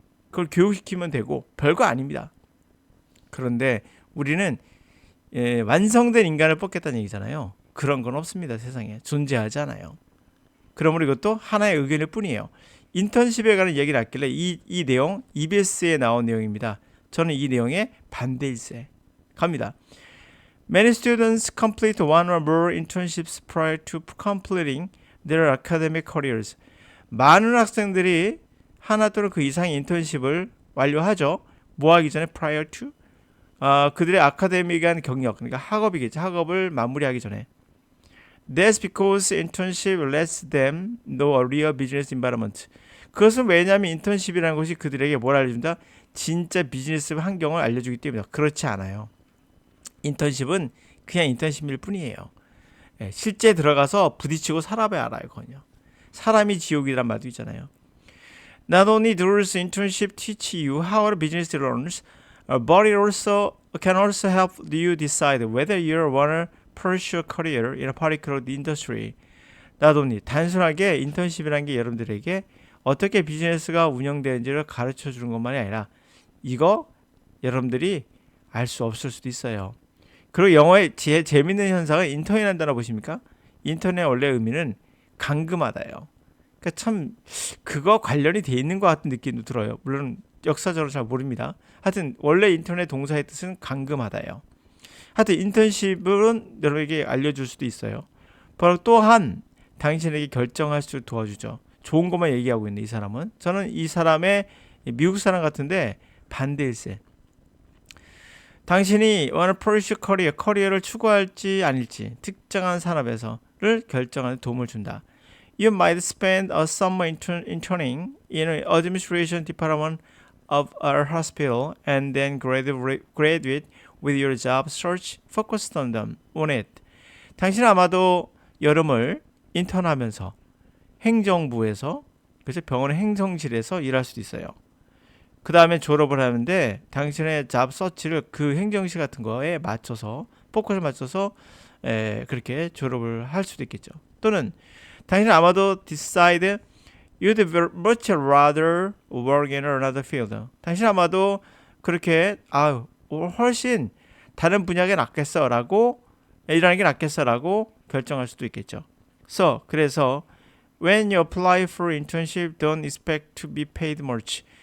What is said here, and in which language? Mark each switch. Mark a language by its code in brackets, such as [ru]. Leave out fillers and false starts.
[ko] 그걸 교육시키면 되고 별거 아닙니다. 그런데 우리는 완성된 인간을 뽑겠다는 얘기잖아요. 그런 건 없습니다. 세상에 존재하지 않아요. 그러므로 이것도 하나의 의견일 뿐이에요. 인턴십에 관한 얘기를 했길래 이 내용 EBS에 나온 내용입니다. 저는 이 내용에 반대일세 갑니다. [en] Many students complete one or more internships prior to completing their academic careers. [ko] 많은 학생들이 하나 또는 그 이상의 인턴십을 완료하죠. 뭐 하기 전에 [en] prior to? [ko] 그들의 아카데믹한 경력, 그러니까 학업이겠죠. 학업을 마무리하기 전에. [en] That's because internship lets them know a real business environment. [ko] 그것은 왜냐하면 인턴십이라는 것이 그들에게 뭘 알려준다? 진짜 비즈니스 환경을 알려주기 때문이다. 그렇지 않아요. 인턴십은 그냥 인턴십일 뿐이에요. 실제 들어가서 부딪히고 살아봐야 알아요. 그건요. 사람이 지옥이란 말도 있잖아요. [en] Not only does internship teach you how a business runs, but it also can also help you decide whether you want to pursue a career in a particular industry. Not only [ko] 단순하게 인턴십이라는 게 여러분들에게 어떻게 비즈니스가 운영되는지를 가르쳐 주는 것만이 아니라 이거 여러분들이 알 수 없을 수도 있어요. 그리고 영어의 재밌는 현상은 인턴이라는 단어 보십니까? 인턴의 원래 의미는 감금하다예요. 그러니까 참 그거 관련이 돼 있는 것 같은 느낌도 들어요. 물론 역사적으로 잘 모릅니다. 하여튼 원래 인턴의 동사의 뜻은 감금하다예요. 하여튼 인턴십은 여러분에게 알려줄 수도 있어요. 바로 또한 당신에게 결정할 수 도와주죠. 좋은 것만 얘기하고 있는 이 사람은. 저는 이 사람의 미국 사람 같은데 반대일세. 당신이 [en] wanna pursue [ko] 커리어를 추구할지 아닐지 특정한 산업에서를 결정하는 도움을 준다. [en] You might spend a summer interning in an administration department of a hospital and then graduate with your job search focused on it. [ko] 당신은 아마도 여름을 인턴하면서 행정부에서 그래서 병원의 행정실에서 일할 수도 있어요. 그 다음에 졸업을 하는데 당신의 잡 서치를 그 행정실 같은 거에 맞춰서 포커스를 맞춰서 그렇게 졸업을 할 수도 있겠죠. 또는 당신은 아마도 [en] decide you'd much rather work in another field. [ko] 당신은 아마도 그렇게 훨씬 다른 분야가 낫겠어라고 일하는 게 낫겠어라고 결정할 수도 있겠죠. [en] 그래서 when you apply for internship, don't expect to be paid much.